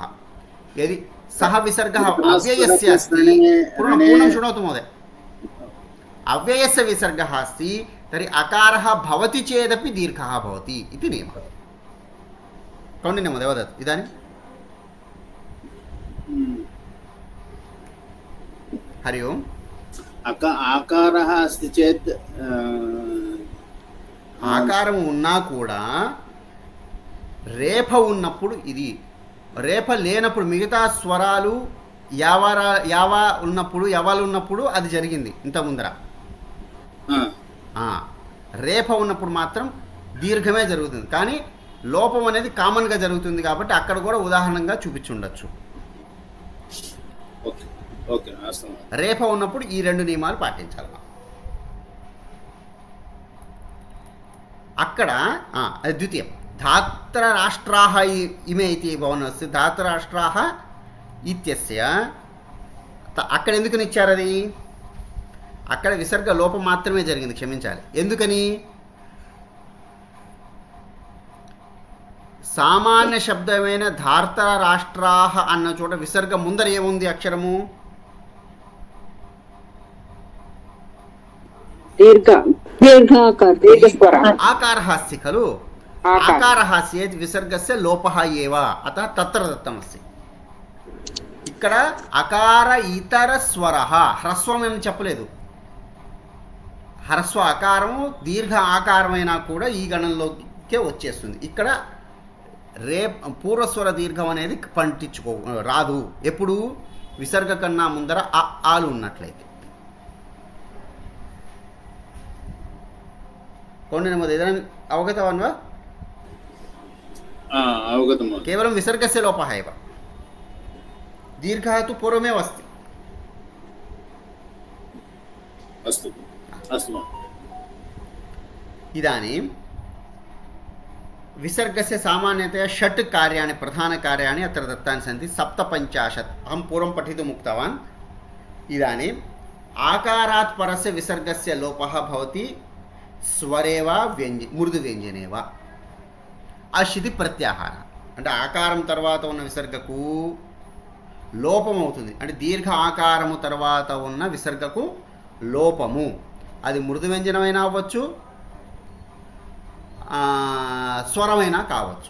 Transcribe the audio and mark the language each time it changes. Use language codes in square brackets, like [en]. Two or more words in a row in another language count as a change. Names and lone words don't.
[sa] यदि सः विसर्गः अव्ययस्य अस्ति, पूर्णं शृणोतु महोदय, अव्ययस्य विसर्गः अस्ति तर्हि अकारः भवति चेदपि दीर्घः भवति इति नियमः. कौण्डिन्य महोदय वदतु इदानीं. हरि ओम्. आकारः अस्ति चेत् [te] ఆకారం ఉన్నా కూడా రేఫ ఉన్నప్పుడు, ఇది రేఫ లేనప్పుడు, మిగతా స్వరాలు యావా ఉన్నప్పుడు, యవాలు ఉన్నప్పుడు అది జరిగింది ఇంత ముందర. రేఫ ఉన్నప్పుడు మాత్రం దీర్ఘమే జరుగుతుంది. కానీ లోపం అనేది కామన్గా జరుగుతుంది కాబట్టి అక్కడ కూడా ఉదాహరణగా చూపించుండొచ్చు. రేఫ ఉన్నప్పుడు ఈ 2 నియమాలు పాటించాలి. [sa] అక్కడ ద్వితీయం धात्रराष्ट्राः इमे इति भवनस्य धात्रराष्ट्राः इत्यस्य [te] అక్కడ ఎందుకని ఇచ్చారు? అది అక్కడ విసర్గ లోపం మాత్రమే జరిగింది, క్షమించాలి. ఎందుకని? సామాన్య శబ్దమైన ధార్తరాష్ట్రాः అన్న చోట విసర్గ ముందర ఏముంది అక్షరము? [sa] आकारः अस्ति खलु. आकारः चेत् विसर्गस्य लोपः एव, अतः तत्र दत्तमस्ति. [te] ఇక్కడ అకార ఇతర స్వరః, హ్రస్వం అని చెప్పలేదు. హ్రస్వ ఆకారము దీర్ఘ ఆకారమైనా కూడా ఈ గణంలోకే వచ్చేస్తుంది. ఇక్కడ పూర్వస్వర దీర్ఘం అనేది పంటించుకో రాదు. ఎప్పుడు? విసర్గ కన్నా ముందర ఆలు ఉన్నట్లయితే. [sa] कौण्डिन्यमहोदय इदानीम् अवगतवान् वा? अवगतं महोदय। केवलं विसर्गस्य लोपः एव, दीर्घः तु पूर्वमेव अस्ति। अस्तु अस्तु महोदय। इदानीं विसर्गस्य सामान्यतया 6 कार्याणि प्रधानकार्याणि अत्र दत्तानि सन्ति। 57 अहं पूर्वं पठितुम् उक्तवान्। इदानीम् आकारात् परस्य विसर्गस्य लोपः भवति स्वरे वा मृदुव्यञ्जने वा [te] అశితి ప్రత్యాహారం అంటే ఆకారం తర్వాత ఉన్న విసర్గకు లోపం అవుతుంది. అంటే దీర్ఘ ఆకారము తర్వాత ఉన్న విసర్గకు లోపము. అది మృదు వ్యంజనమైనా అవ్వచ్చు, స్వరమైనా కావచ్చు.